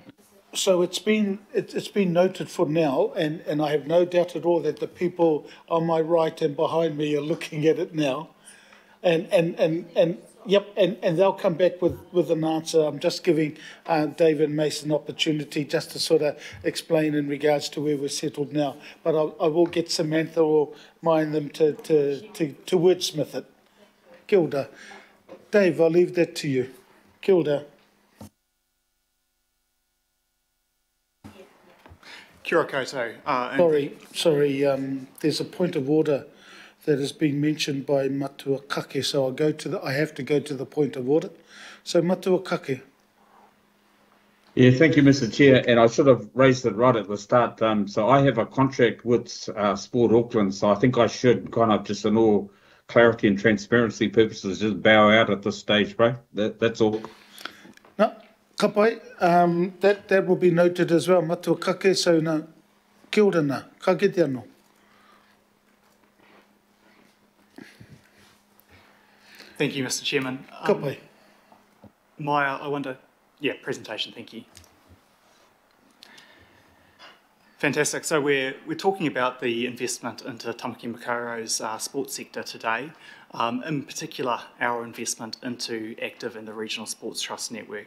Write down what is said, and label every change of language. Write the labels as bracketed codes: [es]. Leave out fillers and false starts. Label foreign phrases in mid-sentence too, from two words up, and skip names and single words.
[en] So it's been noted for now, and I have no doubt at all that the people on my right and behind me are looking at it now, and yep, and they'll come back with an answer. I'm just giving Dave and Mason an opportunity just to sort of explain in regards to where we're settled now. But I will get Samantha or mind them to wordsmith it. [mi] Kia ora. [en] Dave, I'll leave that to you. [mi] Kia ora. Kia ora koutou. [en] Sorry. There's a point of order that has been mentioned by Matua Kake, so I have to go to the point of order. So Matua Kake. Yeah, thank you, Mr. Chair. And I should have raised it right at the start. So I have a contract with Sport Auckland, so I think I should kind of just in all clarity and transparency purposes just bow out at this stage, bro. That's all. No, [mi] ka pai. [en] That will be noted as well. [mi] Matua kake, so na kia ora na, ka kite anō. [en] Thank you, Mr. Chairman. [mi] Ka pai. [en] Maya, I wonder, presentation, thank you. Fantastic. So we're talking about the investment into Tamaki Makaurau's sports sector today, in particular our investment into Active and the Regional Sports Trust Network.